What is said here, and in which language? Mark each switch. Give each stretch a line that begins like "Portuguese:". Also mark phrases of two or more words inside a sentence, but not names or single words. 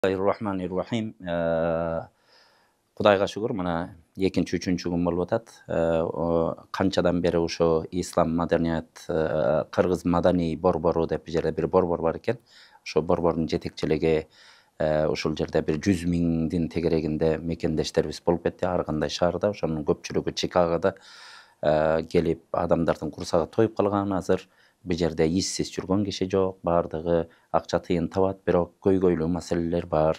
Kyrgyz: Bismillahirrahmanirrahim. Кудайга шүгүр, мына экинчи, үчүнчү күн болуп атат. Канчадан бери ушул Ислам маданият, Кыргыз маданий борбору деп бир жерде бир борбор бар экен. Ошо борбордун жетекчилиги ушул жерде bir 100 миңдин тегерегинде мекендештерибиz болуп кетти. Ар кандай шаарда, ошонун көпчүлүгү Чикагода келип, адамдардын курсагы тоюп калган азыр. Bu жерде иссиз жүргөн киши жок, баардыгы акча тыйын табат, бирок көйгөйлүү маселелер бар.